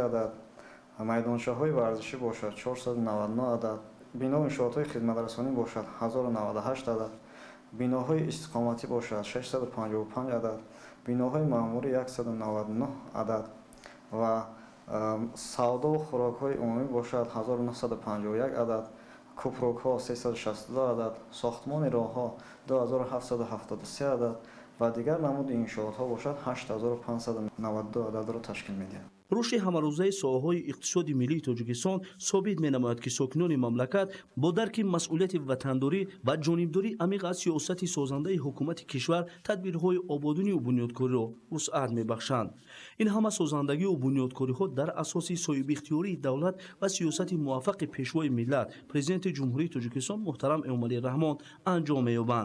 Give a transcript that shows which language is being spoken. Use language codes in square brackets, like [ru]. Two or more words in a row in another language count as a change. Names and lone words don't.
[tg] адад, майдончаҳои варзишӣ бошад 499 адад, бино иншоотҳои хизматрасонӣ бошад 1098 адад, биноҳои истиқоматӣ бошад 655 адад, биноҳои маъмурӣ 199 адад ва савдову хӯрокҳои умумӣ бошад 1951 адад, кӯпрокҳо 362 адад, сохтмони роҳҳо 2773 عدد و دیگر نمود انشاءات ها باشد 8592 عدد را تشکیل می‌دهد. рушди ҳамарӯзаи соҳаҳои иқтисоди миллии тоҷикистон собит менамояд ки сокинони мамлакат бо дарки масъулияти ватандорӣ ва ҷонибдории амиқ аз сиёсати созандаи ҳукумати кишвар тадбирҳои ободонию бунёдкориро вусъат мебахшанд. ин ҳама созандагию бунёдкориҳо дар асоси соҳибихтиёрии давлат ва сиёсати муваффақи пешвои миллат президенти ҷумҳурии тоҷикистон муҳтарам эмомалӣ раҳмон анҷом меёбанд.